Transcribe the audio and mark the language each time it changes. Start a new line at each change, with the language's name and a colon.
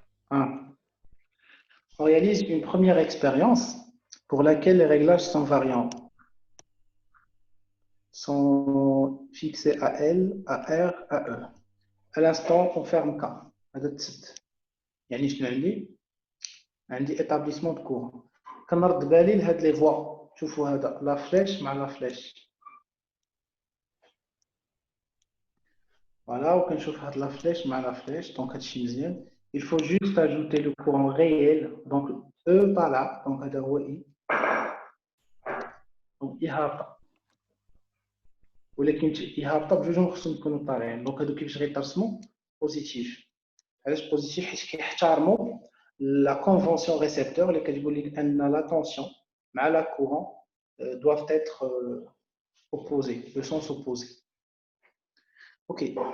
French: On réalise une première expérience pour laquelle les réglages sont variants. Sont fixés à L, à R, à E. À l'instant, on ferme K.
Arabic: يعني شنو عندي
French: établissement de courant.
Arabic: كنرد بالي لهاد لي فوا شوفوا هذا لا فليش مع لا فليش فوالا وكنشوف هاد لا فليش مع لا فليش دونك هادشي مزيان.
French: il faut juste ajouter le courant réel donc E par là donc
Arabic: هذا هو I donc I هابطه ولكن I هابطه بجوج خصهم يكونوا طالعين دونك هادو كيفاش غيترسموا بوزيتيف. علاش بوزيتيف؟ حيت كيحترموا
French: la convention récepteur
Arabic: اللي كتقول لك ان la tension مع
French: la courant doivent être opposés, le sens opposé.
Arabic: Ok.